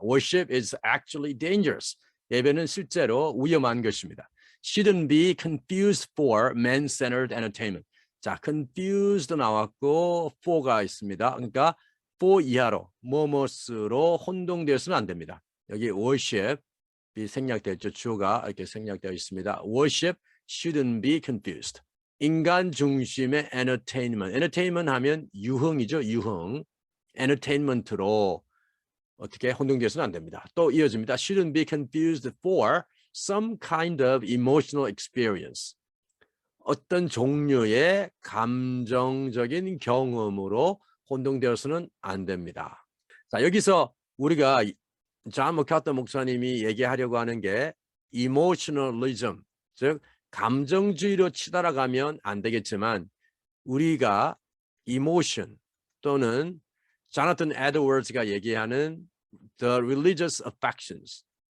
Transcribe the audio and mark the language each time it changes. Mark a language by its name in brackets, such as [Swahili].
[English] Worship is actually dangerous. [Korean] 예배는 실제로 위험한 것입니다. [English] Shouldn't be confused for man-centered entertainment. [Korean] 자, confused 나왔고 for가 있습니다. 그러니까 for 이하로, 뭐뭐스로 혼동되어서는 안 됩니다. 여기 worship이 생략되어 있죠. 주어가 이렇게 생략되어 있습니다. [English] Worship shouldn't be confused. [Korean] 인간 중심의 entertainment. entertainment 하면 유흥이죠. 유흥. entertainment로 어떻게 혼동되어서는 안 됩니다. 또 이어집니다. [English] Shouldn't be confused for some kind of emotional experience. [Korean] 어떤 종류의 감정적인 경험으로 혼동되어서는 안 됩니다. 자, 여기서 우리가 존 머카터 목사님이 얘기하려고 하는 게 emotionalism, 즉 감정주의로 치달아가면 안 되겠지만 우리가 emotion 또는 조나탄 에드워즈가 얘기하는 [English] the religious affections,